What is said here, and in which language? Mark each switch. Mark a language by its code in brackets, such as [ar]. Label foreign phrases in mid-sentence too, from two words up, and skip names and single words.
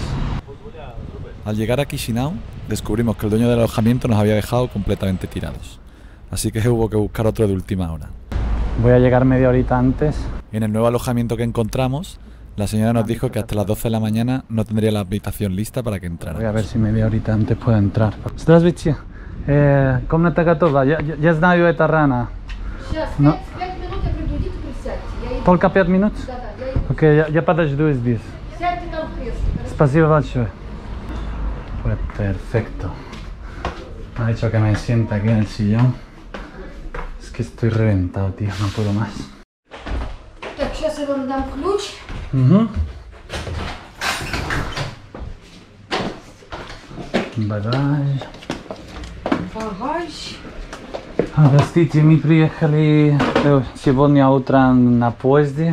[es] Al llegar a Chisinau, descubrimos que el dueño del alojamiento nos había dejado completamente tirados. Así que hubo que buscar otro de última hora. Voy a llegar media horita antes. En el nuevo alojamiento que encontramos, la señora nos dijo que hasta las 12 de la mañana no tendría la habitación lista para que entrara. Voy a ver si media horita antes puedo entrar. [ru] Здравствуйте. Комната готова. Я знаю это рано. Сейчас, No. 5 минут я приду, идите присядьте. Я иду. Только 5 минут? Да, я иду. Ok, я подожду здесь. Сядьте там в кресло. Spasibo большое. [es] Pues perfecto. Me ha dicho que me sienta aquí en el sillón. Es que estoy reventado, tío, no puedo más. [ru] Так, сейчас я вам дам ключ. Bagage. Багаж. Простите, мы приехали сегодня утром на поезде.